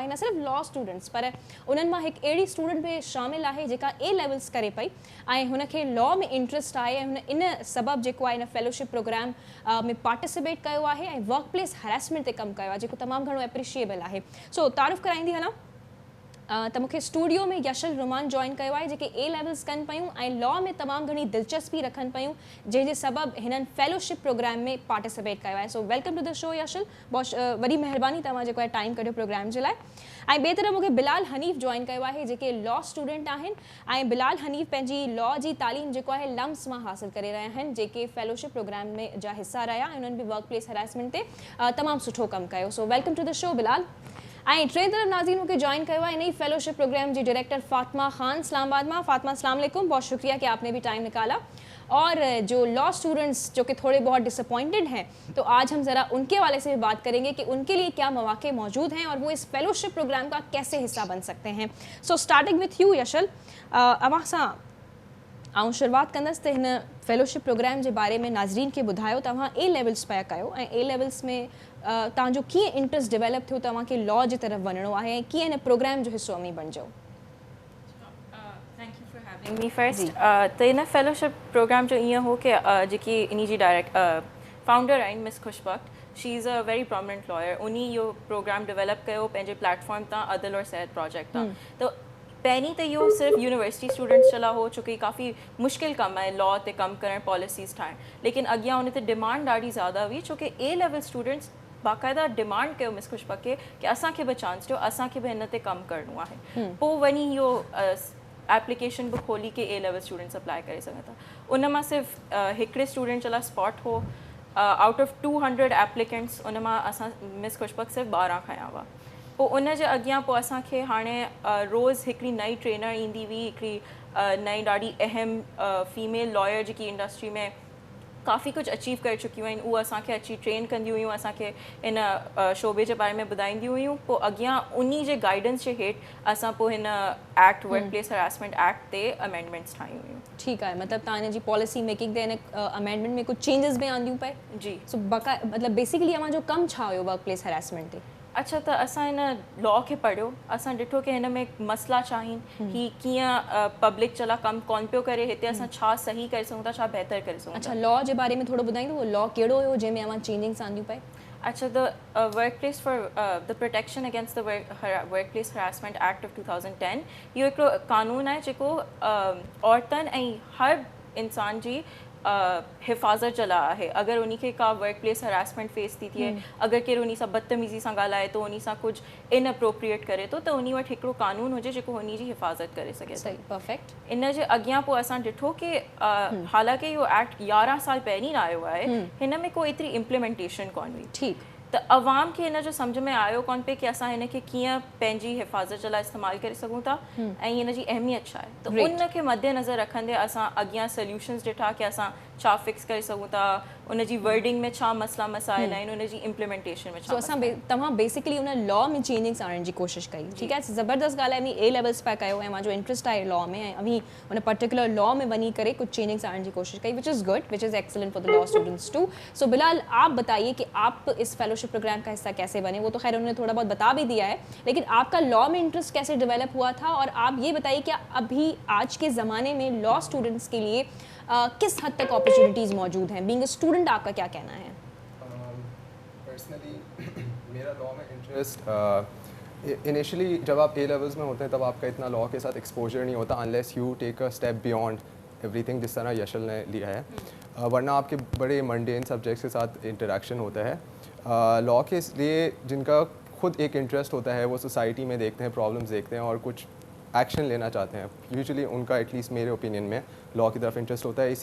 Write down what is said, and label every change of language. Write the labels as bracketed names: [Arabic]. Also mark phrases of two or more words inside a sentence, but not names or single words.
[Sindhi] न सिर्फ़ु लॉ स्टूडेंट्स पर उन्हनि मां हिकु अहिड़ी स्टूडेंट बि शामिलु आहे जेका [English] A levels [Sindhi] करे पई ऐं हुनखे लॉ में इंट्रस्ट आहे ऐं हुन इन सबबु जेको आहे इन [English] fellowship program [Sindhi] में पार्टिसिपेट कयो आहे ऐं [English] work place harassment [Sindhi] ते कमु कयो आहे, जेको तमामु घणो एप्रिशिएबल आहे। सो तारीफ़ कराईंदी हलां त मूंखे स्टूडियो में यशल रुमान जॉइन कयो आहे, जेके [English] A levels [Sindhi] कनि पियूं ऐं लॉ में तमामु घणी दिलचस्पी रखनि पियूं, जंहिंजे सबबु हिननि [English] fellowship program [Sindhi] में पार्टिसिपेट कयो आहे। [English] so welcome to the show [Sindhi] यशल, बहुत वॾी महिरबानी तव्हां जेको आहे टाइम कढियो प्रोग्राम जे लाइ। ऐं ॿिए तरफ़ मूंखे बिलाल हनीफ़ जॉइन कयो आहे, जेके [English] law student [Sindhi] आहिनि ऐं बिलाल हनीफ़ पंहिंजी लॉ जी तालीम जेको आहे लम्स मां हासिलु करे रहिया आहिनि, जेके [English] fellowship program [Sindhi] में जा हिसा रहिया ऐं उन्हनि बि [English] work place harassment [Sindhi] ते तमामु सुठो कमु कयो। [English] so welcome to the show Bilal. [Sindhi] ऐं टे तरफ़ नाज़रीन मूंखे जॉइन कयो आहे इन ही [English] fellowship program [Sindhi] जी डायरेक्टर फातिमा खान इस्लामाबाद मां। [Arabic] فاطمة، السلام عليكم, [Hindi] बहुत शुक्रिया कि आपने भी टाइम निकाला। और जो [English] law students [Hindi] जो कि थोड़े बहुत डिसअपॉइंटेड हैं, तो आज हम ज़रा उनके वाले से भी बात करेंगे कि उनके लिए क्या मौके मौजूद हैं और वो इस [English] fellowship program [Hindi] का कैसे हिस्सा बन सकते हैं। [English] so starting with you [Sindhi] यशल, अवां सां आऊं शुरुआत कंदसि त हिन [English] fellowship program [Sindhi] जे बारे में नाज़रीन खे ॿुधायो। तव्हां [English] A levels [Sindhi] पिया कयो ऐं [English] A levels [Sindhi] में तव्हांजो कीअं इंट्रस्ट डेवलप थियो, तव्हांखे लॉ जी तरफ़ वञिणो आहे ऐं कीअं हिन प्रोग्राम जो हिसो अमी बणिजो? [English] me first [Sindhi] त इन [English] fellowship program [Sindhi] जो ईअं हो कि जेकी इन जी फाउंडर आहिनि मिस खुशबख्त, [English] she is a very prominent lawyer. [Sindhi] उन्हीं इहो प्रोग्राम डेवलप कयो पंहिंजे प्लेटफॉर्म तां, अदल और सेहत प्रोजेक्ट तां। तो पहिरीं त इहो सिर्फ़ु [English] university students [Sindhi] जे लाइ हो, छोकी काफ़ी मुश्किल कमु आहे लॉ ते कमु करणु, पॉलिसीज़ ठाहिणु, लेकिन अॻियां उन ते डिमांड ॾाढी ज़्यादा हुई, छोकी [English] A level students [Sindhi] बाक़ाइदा डिमांड कयो मिस खुशबख्त खे कि असांखे बि चांस ॾियो, असांखे बि हिन ते कमु करिणो आहे। पोइ वञी इहो एप्लीकेशन बि खोली के [English] A level students [Sindhi] अप्लाई करे सघनि था। उन मां सिर्फ़ु हिकिड़े स्टूडेंट जे लाइ स्पॉट हो। [English] out of 200 applicants [Sindhi] उन मां असां मिस खुशबख्त सिर्फ़ु 12 खयां हुआ। पोइ उन जे अॻियां पोइ असांखे हाणे रोज़ हिकिड़ी नई ट्रेनर ईंदी हुई, हिकिड़ी नई ॾाढी अहम [English] female lawyer [Sindhi] जेकी इंडस्ट्री में काफ़ी कुछ अचीव करे चुकियूं आहिनि, उहे असांखे अची ट्रेन कंदियूं हुयूं, असांखे इन शोबे जे बारे में ॿुधाईंदियूं हुयूं। पोइ अॻियां उन्ही जे गाइडेंस जे हेठि असां पोइ हिन [English] act work place harassment act [Sindhi] ते अमेंडमेंट्स ठाहियूं हुयूं। ठीकु आहे, मतिलबु तव्हां हिन जी [English] policy making [Sindhi] ते हिन अमेंडमेंट में कुझु चेंजिस बि आंदियूं पए? जी। सो मतिलबु बेसिकली अवां जो कमु छा हुयो [English] work place harassment [Sindhi] ते? अच्छा, त असां हिन लॉ खे पढ़ियो, असां ॾिठो कि हिन में मसला छा आहिनि, ही कीअं पब्लिक जे लाइ कमु कोन पियो करे, हिते असां छा सही करे सघूं था, छा बहितर करे सघूं था। अच्छा, लॉ जे बारे में थोरो ॿुधाईंदो, उहो लॉ कहिड़ो हुयो जंहिंमें अवां चेंजिंग्स आंदियूं पए? अच्छा, [English] the work place for the protection against the work place harassment act of 2010 [Sindhi] इहो हिकिड़ो कानून आहे जेको औरतुनि ऐं हर इंसान जी हिफ़ाज़त जे लाइ आहे। अगरि उन खे का [English] work place harassment face [Sindhi] थी थिए, अगरि केरु उन सां बदतमीज़ी सां ॻाल्हाए थो, उन सां कुझु इनअप्रोप्रिएट करे थो, त उन वटि हिकिड़ो कानून हुजे जेको उन जी हिफ़ाज़त करे सघे। सही, परफेक्ट। इन जे अॻियां पोइ असां ॾिठो कि हालांकि इहो एक्ट 11 साल पहिरीं आयो आहे, हिन में कोई एतिरी इम्प्लीमेंटेशन कोन हुई। ठीकु। त अवाम खे हिन जो सम्झ में आयो कोन पे कि असां हिन खे कीअं पंहिंजी हिफ़ाज़त जे लाइ इस्तेमालु करे सघूं था ऐं हिन जी अहमियत छा आहे। त उन खे मद्देनज़र रखंदे असां अॻियां सोल्यूशन्स ॾिठा कि असां छा फिक्स करे सघूं था, उन जी वर्डिंग में छा मसला मसाइल आहिनि, उन जी इम्प्लीमेंटेशन में छा। तव्हां बेसिकली उन लॉ में चेंजिंग्स आणण जी कोशिशि कई। ठीकु आहे, ज़बरदस्त ॻाल्हि आहे। ए लेवल्स पिया कयो ऐं मुंहिंजो इंट्रस्ट आहे लॉ में ऐं अभी उन पर्टिकुलर लॉ में वञी करे [Hindi] कुछ चेंजिंग्स आणण की कोशिश कई, [English] which is good, which is excellent for the law students too. [Hindi] सो बिलाल, आप बताइए कि आप इस [English] fellowship program [Hindi] का हिस्सा कैसे बने? वो तो खैर उन्होंने थोड़ा बहुत बता भी दिया है, लेकिन आपका लॉ में इंटरेस्ट कैसे डेवलप हुआ था? और आप ये बताइए कि अभी आज के ज़माने में [English] law students [Hindi] के लिए किस हद तक अपॉर्चुनिटीज़ मौजूद हैं? बीइंग अ स्टूडेंट आपका क्या कहना है? पर्सनली मेरा मेरा लॉ में इंटरेस्ट इनिशियली जब आप ए लेवल्स में होते हैं तब आपका इतना लॉ के साथ एक्सपोजर नहीं होता [English] unless you take a step beyond everything [Hindi] जिस तरह यशल ने लिया है, वरना आपके बड़े [English] mundane subjects [Hindi] के साथ इंटरेक्शन होता है। लॉ के लिए जिनका खुद एक इंटरेस्ट होता है, वो सोसाइटी में देखते हैं, प्रॉब्लम्स देखते हैं और कुछ एक्शन लेना चाहते हैं, यूजुअली उनका [English] at least मेरे opinion [Hindi] में लॉ की तरफ इंटरेस्ट होता है।